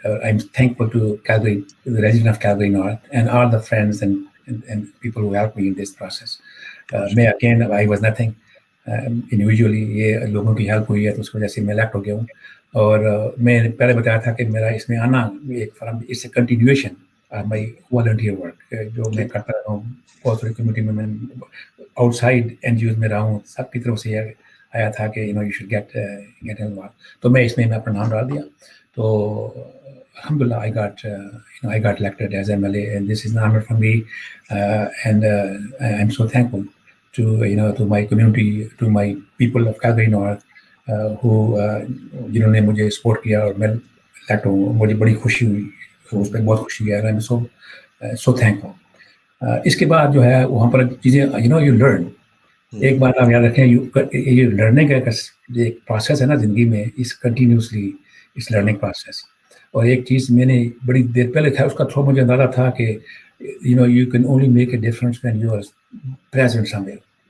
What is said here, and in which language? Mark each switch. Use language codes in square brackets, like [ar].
[en] I'm thankful to Calgary, to the resident of Calgary North, and all the friends and people who helped me in this process. I was nothing. Individually [ur] یہ لوگوں کی help ہوئی ہے تو اس کی وجہ سے میں الیکٹ ہو گیا ہوں. اور میں نے پہلے بتایا تھا کہ میرا اس میں آنا ایک اس سے کنٹینیویشن [en] my volunteer work [ur] جو میں کرتا رہا ہوں. بہت ساری کمیونٹی میں out side N جی Os میں رہا ہوں, سب کی طرف سے یہ آیا تھا کہ [en] You should get involved. [ur] تو میں اس میں اپنا نام ڈال دیا. [en] تو الحمدللہ I got elected as MLA, and this is an honor for me, and I'm so thankful to my community, to my people of Calgary North, who [ur] جنہوں نے مجھے سپورٹ کیا اور میں الیکٹ ہوں. مجھے بڑی خوشی ہوئی, اس پہ بہت خوشی ہے. [en] I'm so thankful. [ur] اس کے بعد جو ہے وہاں پر چیزیں [en] you learn. [ur] ایک بات آپ یاد رکھیں, یہ لرننگ کا ایک پروسیس ہے نا زندگی میں, اس کنٹینیوسلی اس لرننگ پروسیس. اور ایک چیز میں نے بڑی دیر پہلے تھا, اس کا تھوڑا مجھے اندازہ تھا کہ [en] you can only make a difference when you are present somewhere.